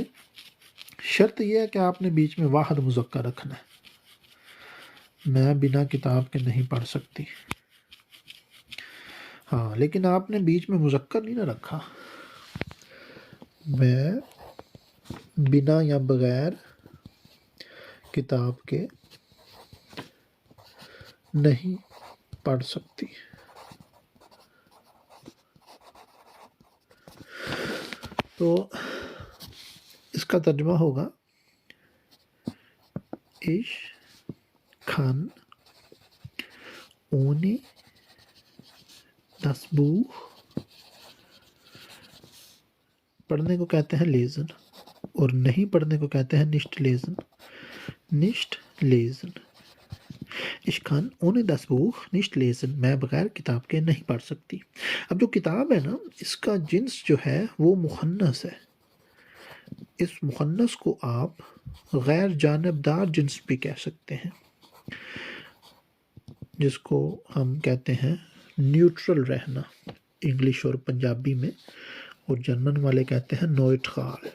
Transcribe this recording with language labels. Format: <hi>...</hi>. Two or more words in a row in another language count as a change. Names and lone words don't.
<ur>شرط یہ ہے کہ آپ نے بیچ میں واحد مذکر رکھنا ہے، میں بنا کتاب کے نہیں پڑھ سکتی، ہاں، لیکن آپ نے بیچ میں مذکر نہیں نہ رکھا، میں بنا یا بغیر کتاب کے نہیں پڑھ سکتی۔ تو اس کا ترجمہ ہوگا</ur> <de>Ich kann ohne das Buch،</de> <ur>پڑھنے کو کہتے ہیں لیزن، اور نہیں پڑھنے کو کہتے ہیں</ur> <de>nicht lesen, nicht lesen. Ich kann ohne das Buch nicht lesen،</de> <ur>میں بغیر کتاب کے نہیں پڑھ سکتی۔ اب جو کتاب ہے نا، اس کا جنس جو ہے وہ مخنث ہے، اس مخنث کو آپ غیر جانبدار جنس بھی کہہ سکتے ہیں، جس کو ہم کہتے ہیں نیوٹرل رہنا انگلش اور پنجابی میں، اور جرمن والے کہتے ہیں نوئٹرال۔</ur>